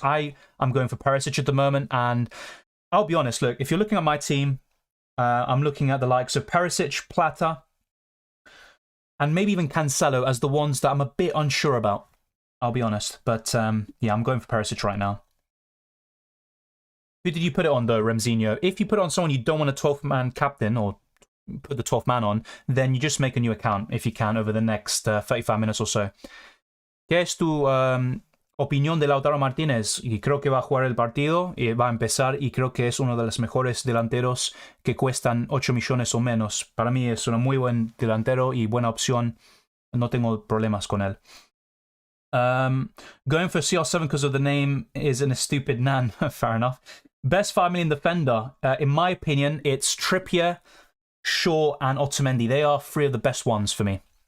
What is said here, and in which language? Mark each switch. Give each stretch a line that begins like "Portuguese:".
English: I'm going for Perisic at the moment, and I'll be honest, look, if you're looking at my team, I'm looking at the likes of Perisic, Plata, and maybe even Cancelo as the ones that I'm a bit unsure about. I'll be honest. But yeah, I'm going for Perisic right now. Who did you put it on, though, Remzinho? If you put it on someone you don't want a 12-man captain or put the 12th man on, then you just make a new account, if you can, over the next 35 minutes or so.
Spanish: ¿Qué es tu opinión de Lautaro Martínez? Y creo que va a jugar el partido y va a empezar y creo que es uno de los mejores delanteros que cuestan 8 millones o menos. Para mí es un muy buen delantero y buena opción. No tengo problemas con él.
English: Going for CR7 because of the name isn't a stupid nan. Fair enough. Best 5 million defender. In my opinion, it's Trippier, Shaw, and Otamendi. They are 3 of the best ones for me.